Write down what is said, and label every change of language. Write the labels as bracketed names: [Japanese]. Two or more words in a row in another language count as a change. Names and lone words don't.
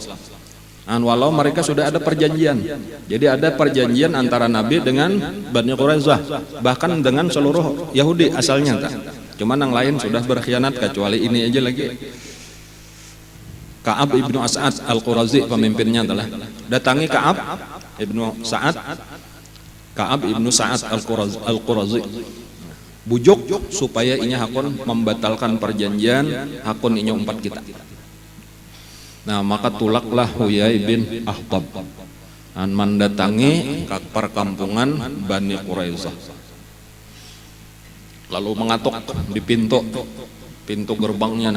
[Indonesian] Walau mereka sudah ada perjanjian. Jadi ada perjanjian antara Nabi dengan Bani Quraisyah, bahkan dengan seluruh Yahudi asalnya. Cuman yang lain sudah berkhianat, kecuali ini aja lagi. Ka'ab ibnu As'ad Al-Qurazi pemimpinnya adalah. Datangi Ka'ab ibnu Sa'ad, Ka'ab ibnu Sa'ad Al-Qurazi. [Banjar] Bujuk supaya inya hakun membatalkan perjanjian, hakun inya umpat kita. [Indonesian] Nah, maka tulaklah Huyai bin Akhtab. mendatangi ke perkampungan Bani Quraizah, lalu mengatuk di pintu gerbangnya.